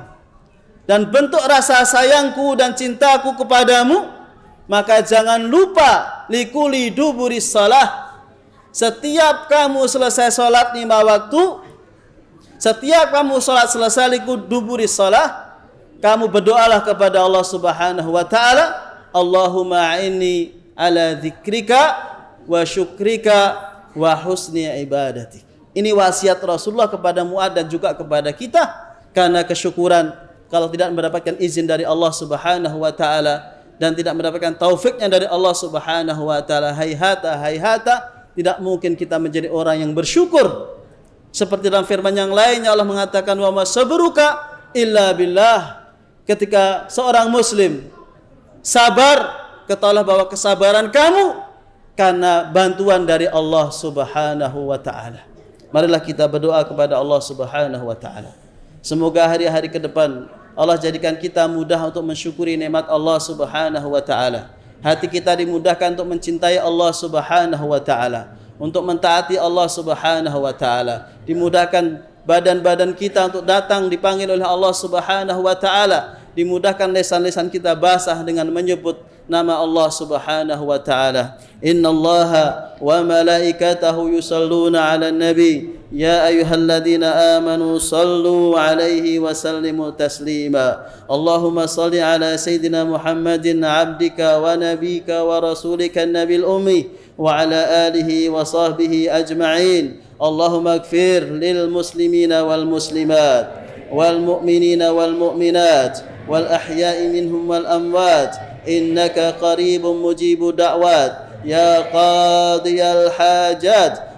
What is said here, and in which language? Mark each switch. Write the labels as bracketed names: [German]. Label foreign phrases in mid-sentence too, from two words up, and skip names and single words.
[Indonesian] Dan bentuk rasa sayangku dan cintaku kepadamu, maka jangan lupa [Arabic] لكل دبر الصلاة. [Indonesian] Setiap kamu selesai salat 5 waktu, setiap kamu salat selesai [Arabic] لكل دبر الصلاة, [Indonesian] kamu berdoalah kepada Allah [Arabic] سبحانه وتعالى, اللهم إني على ذكرك وشكرك وحسن عبادتي." [Indonesian] Ini wasiat Rasulullah kepada Mu'adz dan juga kepada kita, karena kesyukuran kalau tidak mendapatkan izin dari Allah [Arabic] سبحانه وتعالى [Indonesian] dan tidak mendapatkan taufiknya dari Allah [Arabic] سبحانه وتعالى, [Indonesian] hayhata tidak mungkin kita menjadi orang yang bersyukur. Seperti dalam firman yang lainnya Allah mengatakan, [Arabic] "وما صبرك إلا بالله." [Indonesian] Ketika seorang muslim sabar, ketahuilah bahwa kesabaran kamu karena bantuan dari Allah [Arabic] سبحانه وتعالى. [Indonesian] Marilah kita berdoa kepada Allah [Arabic] سبحانه وتعالى. [Indonesian] Semoga hari-hari ke depan Allah jadikan kita mudah untuk mensyukuri nikmat Allah [Arabic] سبحانه وتعالى. [Indonesian] Hati kita dimudahkan untuk mencintai Allah [Arabic] سبحانه وتعالى, [Indonesian] untuk mentaati Allah [Arabic] سبحانه وتعالى. [Indonesian] Dimudahkan badan-badan kita untuk datang dipanggil oleh Allah [Arabic] سبحانه وتعالى. [Indonesian] Dimudahkan lisan-lisan kita basah dengan menyebut nama Allah [Arabic] سبحانه وتعالى. إن الله وملائكته يصلون على النبي يا أيها الذين آمنوا صلوا عليه وسلموا تسليما. اللهم صل على سيدنا محمد عبدك ونبيك ورسولك النبي الأمي وعلى آله وصحبه أجمعين. اللهم اغفر للمسلمين والمسلمات والمؤمنين والمؤمنات والأحياء منهم والأموات إنك قريب مجيب الدعوات يا قاضي الحاجات.